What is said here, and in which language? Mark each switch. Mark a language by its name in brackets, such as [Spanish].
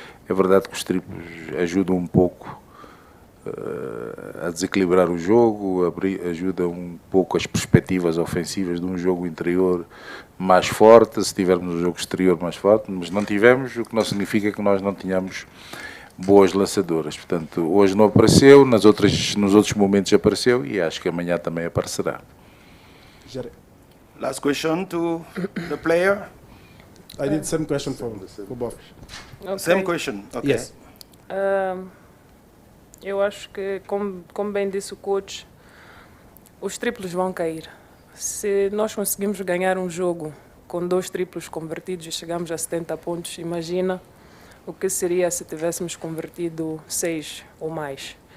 [Portuguese] É verdade que os triplos ajudam um pouco a desequilibrar o jogo, ajuda um pouco as perspectivas ofensivas de um jogo interior mais forte, se tivermos um jogo exterior mais forte, mas não tivemos, o que não significa que nós não tenhamos boas lançadoras. Portanto, hoje não apareceu, nos outros momentos apareceu e acho que amanhã também aparecerá. [English] Last question to the player. I did same question for both. Okay. Same question. Okay. Yes. [Portuguese] Eu acho que, como bem disse o coach, os triplos vão cair. Se nós conseguimos ganhar um jogo com 2 triplos convertidos e chegamos a 70 pontos, imagina o que seria se tivéssemos convertido 6 ou mais.